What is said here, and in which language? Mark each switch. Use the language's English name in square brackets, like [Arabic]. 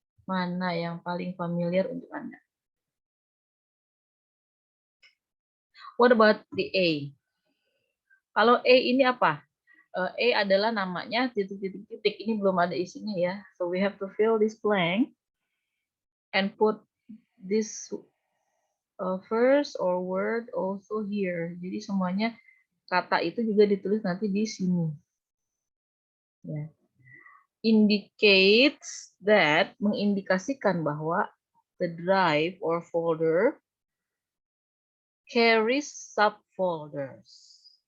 [Indonesian] Mana yang paling familiar untuk Anda? [English] What about the A? [Indonesian] Kalau A ini apa? A adalah namanya titik-titik-titik. Ini belum ada isinya ya. [English] So we have to fill this blank and put this first or word also here. [Indonesian] Jadi semuanya kata itu juga ditulis nanti di sini. [English] Ya. Indicates that, [Indonesian] mengindikasikan bahwa [English] the drive or folder carries subfolders.